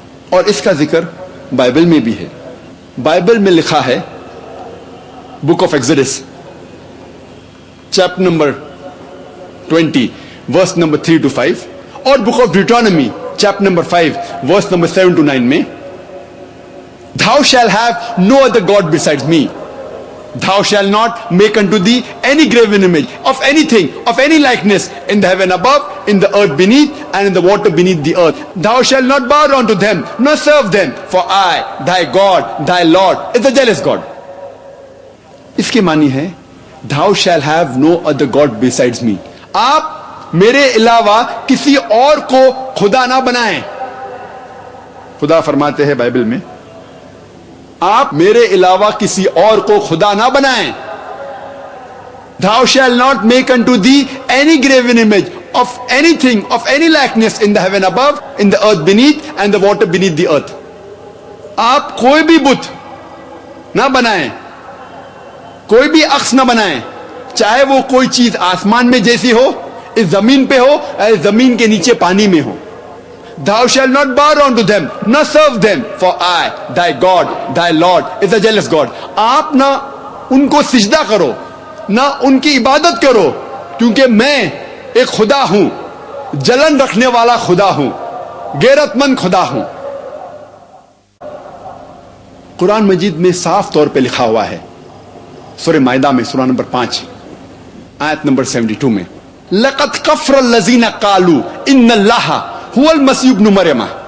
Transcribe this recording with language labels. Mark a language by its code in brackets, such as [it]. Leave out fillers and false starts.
[ur] اور اس کا ذکر بائبل میں بھی ہے. بائبل میں لکھا ہے, book of Exodus chapter number 20 verse number 3 to 5, اور book of Deuteronomy chapter number 5 verse number 7 to 9 میں, [en] Thou shall have no other God besides me. Thou shall not make unto thee any graven image of anything, of any likeness in the heaven above, in the earth beneath, and in the water beneath the earth. Thou shalt not bow down to them, nor serve them, for I, thy God, thy Lord, is a jealous God. [ur] اس کے معنی ہے, [en] Thou shall have no other God besides me. [ur] آپ میرے علاوہ کسی اور کو خدا نہ بنائیں. خدا فرماتے ہیں بائبل میں, آپ میرے علاوہ کسی اور کو خدا نہ بنائیں. [en] Thou shall not make unto thee any graven image of anything, of any likeness in the heaven above, in the earth beneath, and the water beneath the earth. [ur] آپ کوئی بھی بت نہ بنائیں, کوئی بھی عکس نہ بنائیں, چاہے وہ کوئی چیز آسمان میں جیسی ہو, اس زمین پہ ہو, یا زمین کے نیچے پانی میں ہو. [en] Thou shalt not bow down to them, nor serve them, for I, thy God, thy Lord, is a jealous God. [ur] آپ نہ ان کو سجدہ کرو, نہ ان کی عبادت کرو, کیونکہ میں ایک خدا ہوں, جلن رکھنے والا خدا ہوں, غیرت مند خدا ہوں. قرآن مجید میں صاف طور پہ لکھا ہوا ہے, سورہ مائدہ میں سورہ نمبر 5 آیت نمبر 72 میں, [ar] لَقَدْ كَفَرَ الَّذِينَ قَالُوا إِنَّ اللَّهَ هو المسیح ابن مریم.